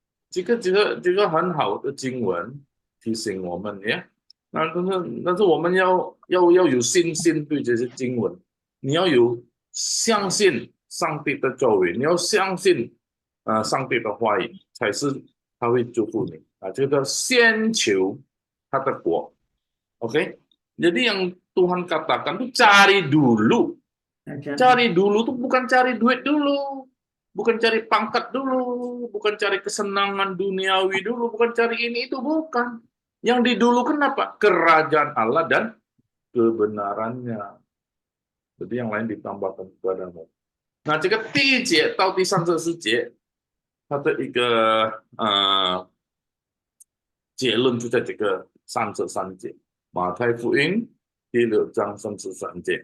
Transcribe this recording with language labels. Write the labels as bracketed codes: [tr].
[zh] 这个很好的经文提醒我们呀。但是我们要有信心对这些经文，你要有相信上帝的作为，你要相信上帝的话语，才是他会祝福你啊。这个先求他的国 ，OK？ [id] Jadi yang Tuhan katakan itu cari dulu. Cari dulu tuh bukan cari duit dulu, bukan cari pangkat dulu, bukan cari kesenangan duniawi dulu, bukan cari ini itu, bukan. Yang didulukan apa? Kerajaan Allah dan kebenarannya. Jadi yang lain ditambahkan kepadamu. [zh] Nah, 这个第一节到第34节，它的一个结论就在这个33节，马太福音第6章33节。